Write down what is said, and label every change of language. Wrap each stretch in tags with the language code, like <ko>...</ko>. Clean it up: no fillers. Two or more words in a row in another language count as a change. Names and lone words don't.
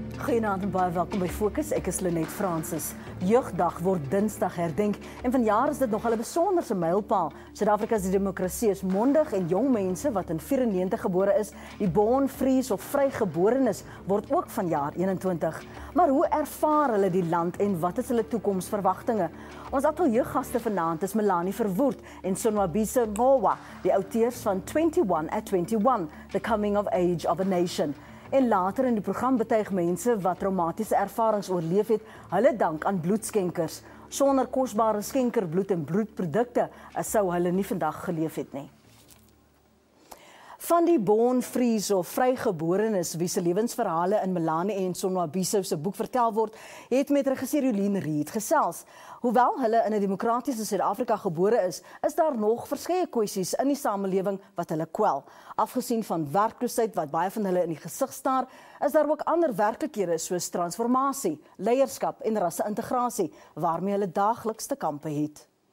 <af>Goeienaand en baie welkom by Fokus. Ek is Lenet Francis. Jeugdag word Dinsdag herdenk en vanjaar is dit nogal 'n besonderse mylpaal. Suid-Afrika se demokrasie is mondig en jong mense wat in 94 gebore is, die</af> <en>born, frees</en> <af>of vrygeborenes, word ook vanjaar 21. Maar hoe ervaar hulle die land en wat is hulle toekomsverwagtinge? Ons ateljeegaste vanaand is Melanie Verwoerd en SABC, die auteurs van 21 at 21, The Coming of Age of a Nation. En later in die program betuig mense wat traumatiese ervarings oorleef het, hulle dank aan bloedskenkers. Sonder kosbare skenkerbloed en bloedprodukte sou hulle nie vandag geleef het nie. Van die</af> <en>born, frees</en> <af>of vrygeborenes wie se lewensverhale in Melanie en SABC se boek vertel word, het met regisseur Jolien Reed gesels. Hoewel hulle in 'n demokratiese Suid-Afrika gebore is daar nog verskeie kwessies in die samelewing wat hulle kwel. Afgesien van werkloosheid wat baie van hulle in die gesig staar, is daar ook ander werklikhede soos transformasie, leierskap en rasse-integrasie waarmee hulle daagliks te kampe het.</af>